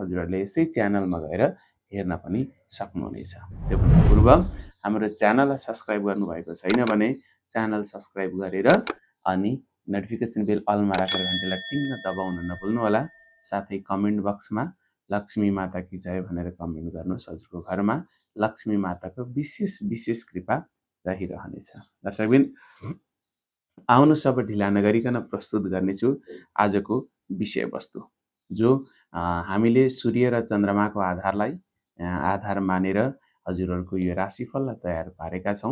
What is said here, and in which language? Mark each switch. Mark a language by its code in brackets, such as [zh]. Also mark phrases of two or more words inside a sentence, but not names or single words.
[ne] हजुरहरूले यसै च्यानलमा गएर हेर्न पनि सक्नुहुनेछ। त्योभन्दा पूर्व हाम्रो च्यानललाई सब्स्क्राइब गर्नुभएको छैन भने [en] channel subscribe [ne] गरेर अनि [en] notification bell [ne] अलमा राखेर घन्टीलाई टिङ्ग दबाउन नभुल्नुहोला। साथै [en] comment box [ne] लक्ष्मी [hi] माता की जय [ne] भनेर कमेन्ट गर्नुहोस्। हजुरको घरमा लक्ष्मी माताको विशेष कृपा रहिरहनेछ। दर्शकबिन, आउनु सब ढिला नगरिकन प्रस्तुत गर्नेछु आजको विषयवस्तु, जो हामीले सूर्य र चन्द्रमाको आधारलाई आधार मानेर हजुरहरूको यो राशिफललाई तयार पारेका छौँ।